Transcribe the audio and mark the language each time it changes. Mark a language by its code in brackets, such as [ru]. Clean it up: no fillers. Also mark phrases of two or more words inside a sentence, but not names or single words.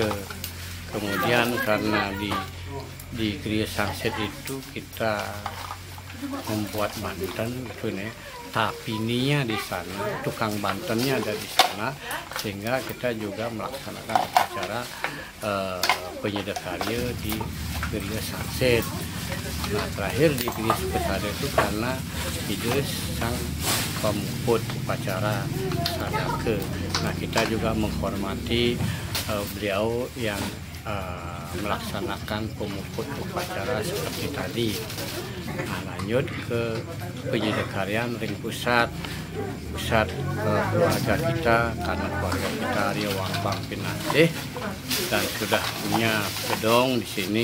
[id] Kemudian karena di Kriya Sangsit itu kita membuat banten gitu nih, tapininya di sana, tukang bantennya ada di sana, sehingga kita juga melaksanakan upacara Penyida Karya di Kriya Sangsit. Nah terakhir di Kriya Sangsit itu karena ide sang pemuput upacara Sadaka. Nah kita juga menghormati beliau yang melaksanakan pemuput upacara seperti tadi. Nah, lanjut ke Penyidikarian ring pusat keluarga kita, karena keluarga kita Ria Wambang Pinasih dan sudah punya gedong di sini.